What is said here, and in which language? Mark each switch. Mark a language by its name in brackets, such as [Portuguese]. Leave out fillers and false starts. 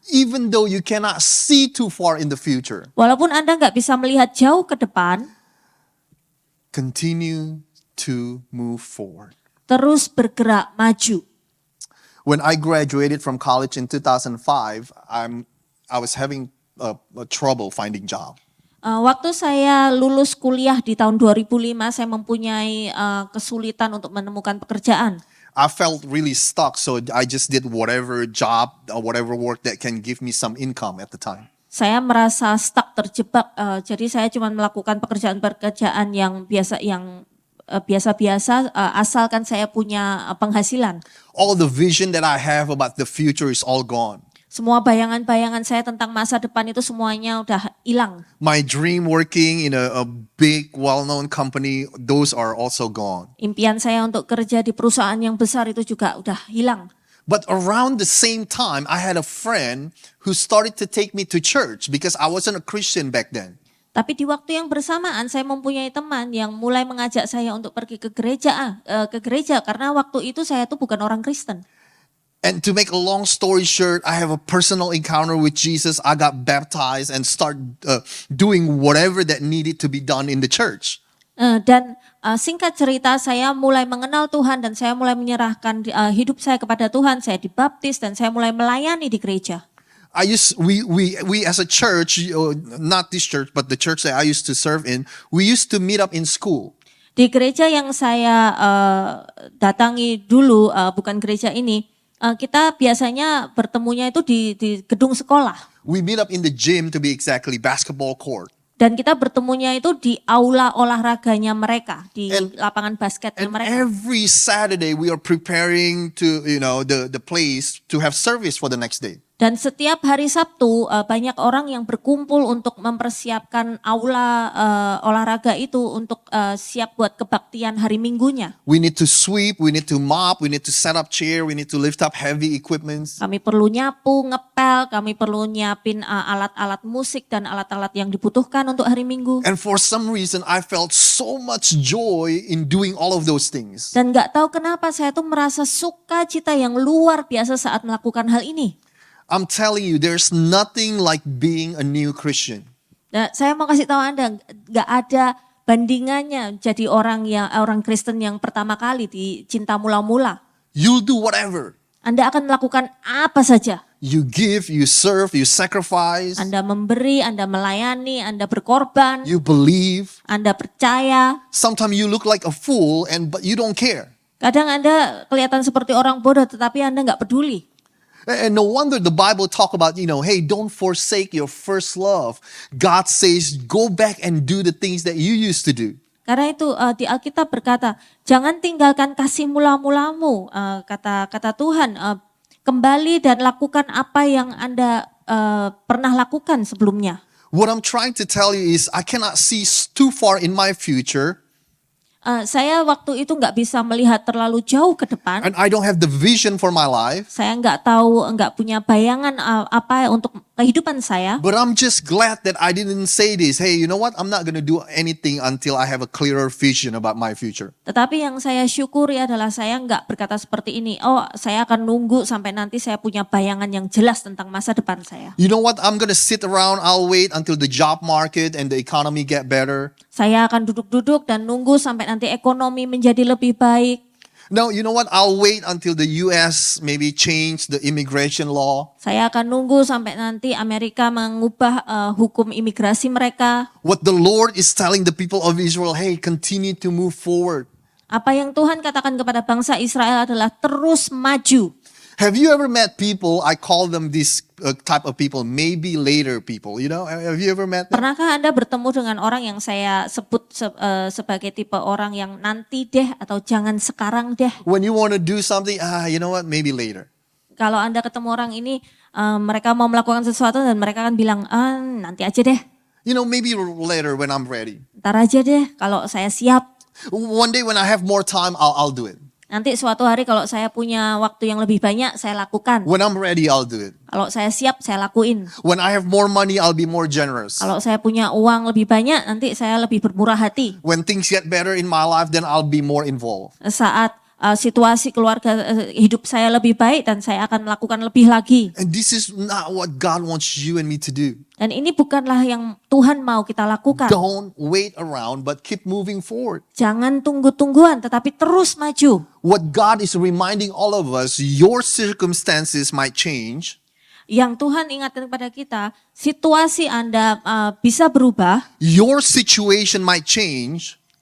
[English] Even though you cannot see too far in the future, [Indonesian] Walaupun Anda nggak bisa melihat jauh ke depan, [English] continue to move forward. [Indonesian] terus bergerak maju. [English] When I graduated from college in 2005, I was having a trouble finding job. [Indonesian] Waktu saya lulus kuliah di tahun 2005, saya mempunyai kesulitan untuk menemukan pekerjaan. [English] I felt really stuck, so I just did whatever job or whatever work that can give me some income at the time. [Indonesian] Saya merasa stuck, terjebak. Jadi saya cuma melakukan pekerjaan-pekerjaan yang biasa-biasa, asalkan saya punya penghasilan. [English] All the vision that I have about the future is all gone. [Indonesian] Semua bayangan-bayangan saya tentang masa depan itu semuanya udah hilang. [English] My dream working in a big, well-known company, those are also gone. [Indonesian] Impian saya untuk kerja di perusahaan yang besar itu juga udah hilang. [English] But around the same time, I had a friend who started to take me to church because I wasn't a Christian back then. [Indonesian] Tapi di waktu yang bersamaan saya mempunyai teman yang mulai mengajak saya untuk pergi ke gereja karena waktu itu saya tuh bukan orang Kristen. [English] And to make a long story short, I have a personal encounter with Jesus. I got baptized and start doing whatever that needed to be done in the church. [Indonesian] Dan singkat cerita, saya mulai mengenal Tuhan dan saya mulai menyerahkan hidup saya kepada Tuhan. Saya dibaptis dan saya mulai melayani di gereja. [English] We as a church, not this church, but the church that I used to serve in, we used to meet up in school. [Indonesian] Di gereja yang saya datangi dulu, bukan gereja ini, kita biasanya bertemunya itu di gedung sekolah. [English] We meet up in the gym, to be exactly, basketball court. [Indonesian] Dan kita bertemunya itu di aula olahraganya mereka, di lapangan basketnya [English] And [Indonesian] mereka. [English] every Saturday we are preparing to, the place to have service for the next day. [Indonesian] Dan setiap hari Sabtu banyak orang yang berkumpul untuk mempersiapkan aula olahraga itu untuk siap buat kebaktian hari Minggunya. [English] We need to sweep, we need to mop, we need to set up chair, we need to lift up heavy equipments. [Indonesian] Kami perlu nyapu, ngepel, kami perlu nyiapin alat-alat musik dan alat-alat yang dibutuhkan untuk hari Minggu. [English] And for some reason, I felt so much joy in doing all of those things. [Indonesian] Dan nggak tahu kenapa saya tuh merasa sukacita yang luar biasa saat melakukan hal ini. [English] I'm telling you, there's nothing like being a new Christian. [Indonesian] Nah, saya mau kasih tahu Anda, nggak ada bandingannya jadi orang Kristen yang pertama kali di cinta mula-mula. [English] You'll do whatever. [Indonesian] Anda akan melakukan apa saja. [English] You give, you serve, you sacrifice, [Indonesian] Anda memberi, Anda melayani, Anda berkorban, [English] you believe. [Indonesian] Anda percaya. [English] Sometimes you look like a fool but you don't care. [Indonesian] Kadang Anda kelihatan seperti orang bodoh tetapi Anda nggak peduli. [English] And no wonder the Bible talk about, hey, don't forsake your first love. God says, go back and do the things that you used to do. [Indonesian] Karena itu di Alkitab berkata, jangan tinggalkan kasih mula-mulamu, kata Tuhan, kembali dan lakukan apa yang Anda pernah lakukan sebelumnya. [English] What I'm trying to tell you is I cannot see too far in my future. [Indonesian] Saya waktu itu nggak bisa melihat terlalu jauh ke depan. [English] And I don't have the vision for my life. [Indonesian] Saya nggak punya bayangan apa untuk kehidupan saya. [English] But I'm just glad that I didn't say this. Hey, you know what? I'm not going to do anything until I have a clearer vision about my future. [Indonesian] Tetapi yang saya syukuri adalah saya nggak berkata seperti ini. Oh, saya akan nunggu sampai nanti saya punya bayangan yang jelas tentang masa depan saya. [English] You know what? I'm going to sit around. I'll wait until the job market and the economy get better. [Indonesian] Saya akan duduk-duduk dan nunggu sampai nanti ekonomi menjadi lebih baik. [English] No, you know what? I'll wait until the US maybe change the immigration law. [Indonesian] Saya akan nunggu sampai nanti Amerika mengubah hukum imigrasi mereka. [English] What the Lord is telling the people of Israel, hey, continue to move forward. [Indonesian] Apa yang Tuhan katakan kepada bangsa Israel adalah terus maju. [English] Have you ever met people, I call them this type of people, maybe later people, have you ever met them? [Indonesian] Pernahkah Anda bertemu dengan orang yang saya sebut sebagai tipe orang yang nanti deh atau jangan sekarang deh? [English] When you want to do something, you know what, maybe later. [Indonesian] Kalau Anda ketemu orang ini, mereka mau melakukan sesuatu dan mereka akan bilang, nanti aja deh. [English] Maybe later when I'm ready. [Indonesian] Ntar aja deh kalau saya siap. [English] One day when I have more time, I'll do it. [Indonesian] Nanti suatu hari kalau saya punya waktu yang lebih banyak, saya lakukan. [English] When I'm ready, I'll do it. [Indonesian] Kalau saya siap, saya lakuin. [English] When I have more money, I'll be more generous. [Indonesian] Kalau saya punya uang lebih banyak, nanti saya lebih bermurah hati. [English] When things get better in my life, then I'll be more involved. [Indonesian] Saat situasi keluarga hidup saya lebih baik dan saya akan melakukan lebih lagi. [English] And this is not what God wants you and me to do. [Indonesian] Dan ini bukanlah yang Tuhan mau kita lakukan. [English] Don't wait around, but keep moving forward. [Indonesian] Jangan tunggu-tungguan, tetapi terus maju. [English] What God is reminding all of us, your circumstances might change. [Indonesian] Yang Tuhan ingatkan kepada kita, situasi Anda bisa berubah. [English] Your situation might change.